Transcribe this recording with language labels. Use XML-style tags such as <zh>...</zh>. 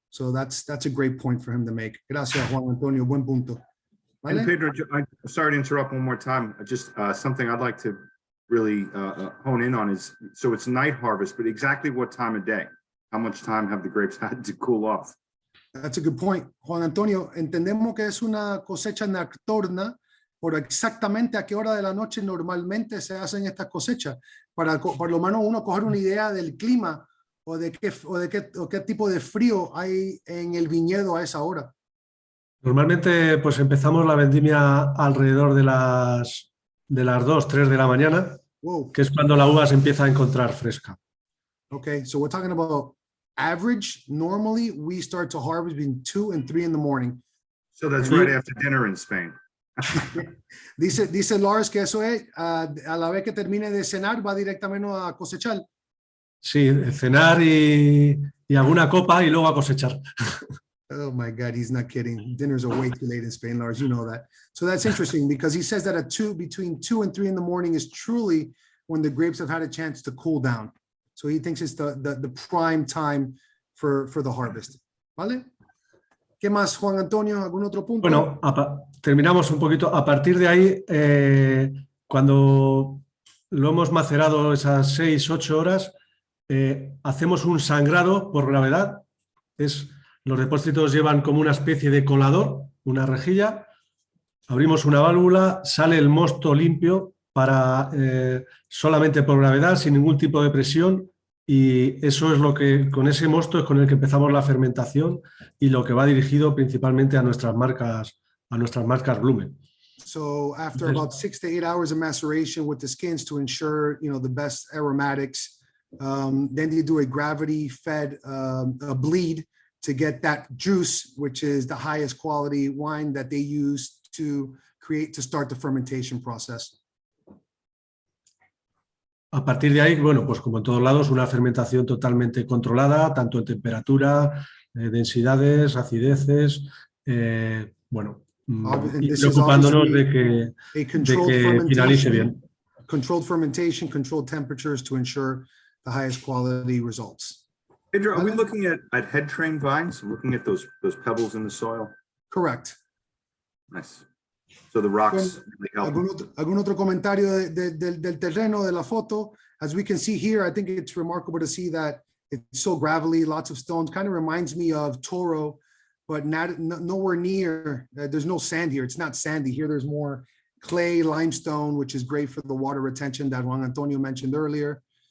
<en>So that's a great point for him to make.</en> <es>Gracias, Juan Antonio. Buen punto. ¿Vale?</es> <en>And Pedro, I'm sorry to interrupt one more time. Just something I'd like to really hone in on is, so it's night harvest, but exactly what time of day? How much time have the grapes had to cool off? That's a good point.</en> <es>Juan Antonio, entendemos que es una cosecha nocturna, pero exactamente a qué hora de la noche normalmente se hacen estas cosechas, para por lo menos uno coger una idea del clima o de qué tipo de frío hay en el viñedo a esa hora. Normalmente pues empezamos la vendimia alrededor de las 2, 3 de la mañana,</es> <en>Whoa.</en> <es>que es cuando la uva se empieza a encontrar fresca.</es> <en>Okay, so we're talking about average. Normally, we start to harvest between 2 and 3 in the morning. So that's right after dinner in Spain.</en> <es>Dice Lars que eso es, a la vez que termine de cenar, va directamente a cosechar. Sí, cenar y alguna copa y luego a cosechar.</es> <en>Oh my God, he's not kidding. Dinners are way too late in Spain, Lars. You know that. So that's interesting, because he says that between 2 and 3 in the morning is truly when the grapes have had a chance to cool down. So he thinks it's the prime time for the harvest.</en> <es>¿Vale? ¿Qué más, Juan Antonio? ¿Algún otro punto? Bueno, terminamos un poquito. A partir de ahí, cuando lo hemos macerado esas 6, 8 horas, hacemos un sangrado por gravedad Los depósitos llevan como una especie de colador, una rejilla, abrimos una válvula, sale el mosto limpio para solamente por gravedad, sin ningún tipo de presión, y eso es lo que, con ese mosto es con el que empezamos la fermentación y lo que va dirigido principalmente a nuestras marcas Blume.</es> <en>So after about 6 to 8 hours of maceration with the skins to ensure, the best aromatics, then you do a gravity-fed bleed to get that juice, which is the highest quality wine that they use to start the fermentation process.</en> <es>A partir de ahí, bueno, pues como en todos lados, una fermentación totalmente controlada, tanto en temperatura, densidades, acideces, bueno, y preocupándonos de que finalice bien.</es> <en>Controlled fermentation, controlled temperatures to ensure the highest quality results. Pedro, are we looking at head trained vines, looking at those pebbles in the soil? Correct. Nice. So the rocks really help.</en> <es>¿Algún otro comentario del terreno, de la foto?</es> <en>As we can see here, I think it's remarkable to see that it's so gravelly, lots of stones. Kind of reminds me of Toro, but nowhere near. There's no sand here. It's not sandy. Here there's more clay, limestone, which is great for the water retention that Juan Antonio mentioned earlier.</en>